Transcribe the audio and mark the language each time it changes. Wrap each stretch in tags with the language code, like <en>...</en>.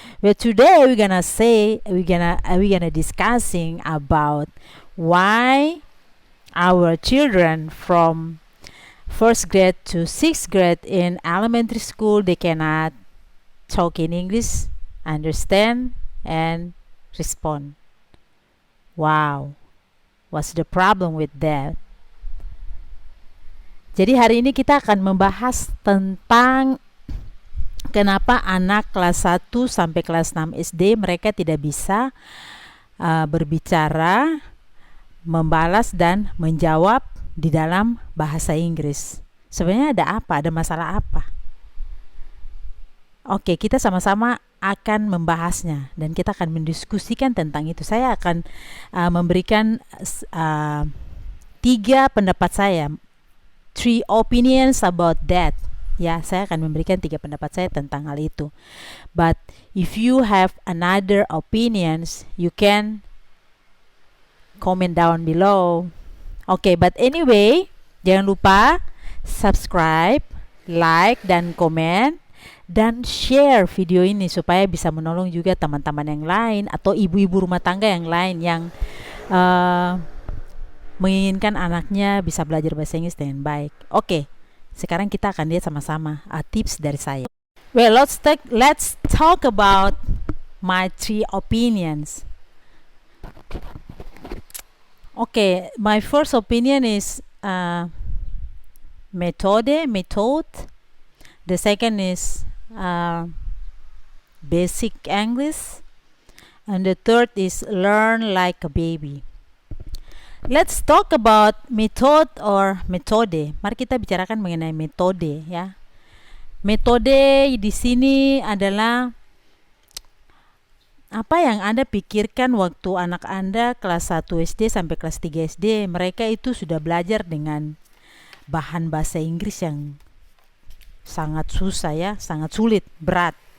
<en>Well, today we're gonna discussing about why our children from first grade to sixth grade in elementary school they cannot talk in English, understand, and respond. Wow, what's the problem with that?</en> <id>Jadi hari ini kita akan membahas tentang kenapa anak kelas 1 sampai kelas 6 SD mereka tidak bisa berbicara, membalas dan menjawab di dalam bahasa Inggris. Sebenarnya ada apa? Ada masalah apa? Oke, kita sama-sama akan membahasnya dan kita akan mendiskusikan tentang itu. Saya akan memberikan 3 pendapat saya,</id> <en>3 opinions about that.</en> <id>Ya, saya akan memberikan 3 pendapat saya tentang hal itu.</id> <en>But if you have another opinions, you can comment down below.</en> <id>Oke,</id> <en>but anyway,</en> <id>jangan lupa subscribe, like, dan komen dan share video ini supaya bisa menolong juga teman-teman yang lain atau ibu-ibu rumah tangga yang lain yang menginginkan anaknya bisa belajar bahasa Inggris dengan baik. Oke, sekarang kita akan lihat sama-sama tips dari saya.</id> <en>Well, let's talk about my 3 opinions. Okay, my first opinion is method. The second is basic English, and the third is learn like a baby. Let's talk about method or metode.</en> <id>Mari kita bicarakan mengenai metode ya. Metode di sini adalah apa yang Anda pikirkan waktu anak Anda kelas 1 SD sampai kelas 3 SD, mereka itu sudah belajar dengan bahan bahasa Inggris yang sangat susah ya, sangat sulit, berat.</id>